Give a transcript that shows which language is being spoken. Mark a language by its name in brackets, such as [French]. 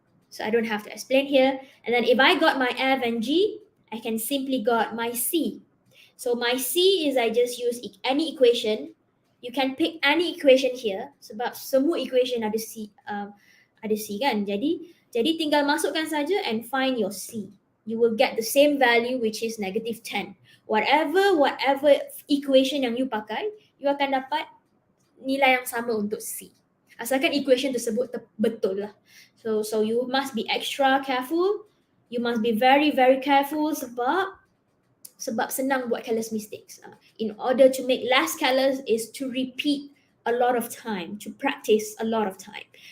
[English] So I don't have to explain here. And then if I got my F and G, I can simply got my C. So my C is I just use any equation. You can pick any equation here [Malay] sebab semua equation ada C kan. Jadi tinggal masukkan saja [English] and find your C. You will get the same value which is negative 10. [Malay] Whatever equation yang you pakai, you akan dapat nilai yang sama untuk C. Asalkan equation tersebut betul lah. [English] So you must be extra careful. You must be very, very careful [Malay] sebab senang buat careless mistakes. [English] In order to make less careless is to repeat a lot of time, to practice a lot of time.